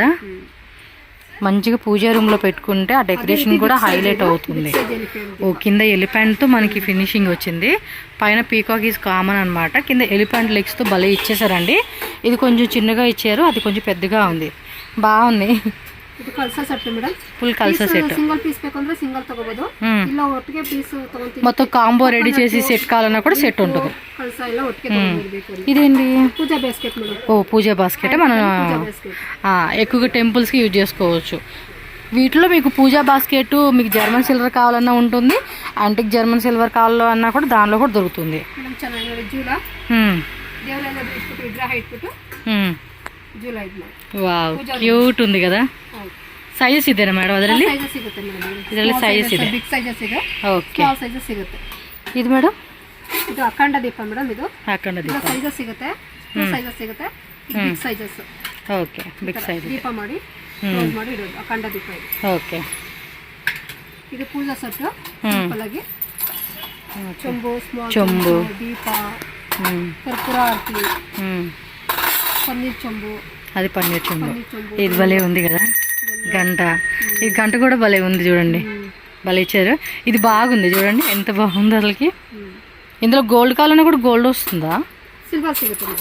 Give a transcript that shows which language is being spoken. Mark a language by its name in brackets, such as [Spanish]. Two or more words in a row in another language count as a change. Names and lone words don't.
[Telugu] మంచిగా పూజా రూమ్లో పెట్టుకుంటే ఆ డెకరేషన్ కూడా హైలైట్ అవుతుంది. ఓ, కింద ఎలిఫెంట్తో మనకి ఫినిషింగ్ వచ్చింది. పైన [English] peacock is common [Telugu] అనమాట. కింద [English] elephant legsతో [Telugu] భలే ఇచ్చేసారండి. ఇది కొంచెం చిన్నగా ఇచ్చారు, అది కొంచెం పెద్దగా ఉంది. బాగుంది. [Kannada] ಫುಲ್ ಕಲ್ಸ ಸೆಟ್. [Telugu] మొత్తం కాంబో రెడీ చేసి సెట్ కావాలన్నా కూడా సెట్ ఉంటుంది. ఇదేంటి? ఓ, పూజా బాస్కెట్. మనం ఎక్కువగా టెంపుల్స్కి యూజ్ చేసుకోవచ్చు. వీటిలో మీకు పూజా బాస్కెట్, మీకు [English] German silver [Telugu] కావాలన్నా ఉంటుంది, [English] antique German silver [Telugu] కావాలన్నా కూడా దానిలో కూడా దొరుకుతుంది. [English] wow, cute [Telugu] ఉంది కదా. [Kannada] ಸೈಜಸ್ ಇದೆನಾ ಮೇಡಮ್ ಅದರಲ್ಲಿ? ಇದರಲ್ಲಿ ಸೈಜಸ್ ಇದೆ. ಓಕೆ, ಇದು ಮೇಡಮ್ ಇದು ಅಖಂಡ ದೀಪ ಮೇಡಮ್. ಇದು ಅಖಂಡ ದೀಪ ಸೈಜಸ್ ಸಿಗುತ್ತೆ, ಸೈಜಸ್ ಸಿಗುತ್ತೆ. [English] big sizes. [Kannada] ಓಕೆ, [English] big size [Kannada] ದೀಪ ಮಾಡಿ ಕ್ಲೋಸ್ ಮಾಡಿ ಇಡೋದು ಅಖಂಡ ದೀಪ ಇದು. ಓಕೆ, ಇದು ಪೂಜಾ ಸೆಟ್. ಸಿಂಪಲ್ ಆಗಿ ಚೊಂಬು, ಸ್ಮಾಲ್ ಚೊಂಬು, ದೀಪ, ಕರ್ಪೂರ ಆರತಿ, [Telugu] పన్నీర్ చెంబు. అది పన్నీర్ చెంబు. ఇది భలే ఉంది కదా. గంట, ఈ గంట కూడా భలే ఉంది చూడండి, భలే ఇచ్చారు. ఇది బాగుంది చూడండి, ఎంత బాగుంది అసలుకి. ఇందులో గోల్డ్ కావాలన్నా కూడా గోల్డ్ వస్తుందా? [Kannada] సిల్వర్ సిಗುತ್ತೆ.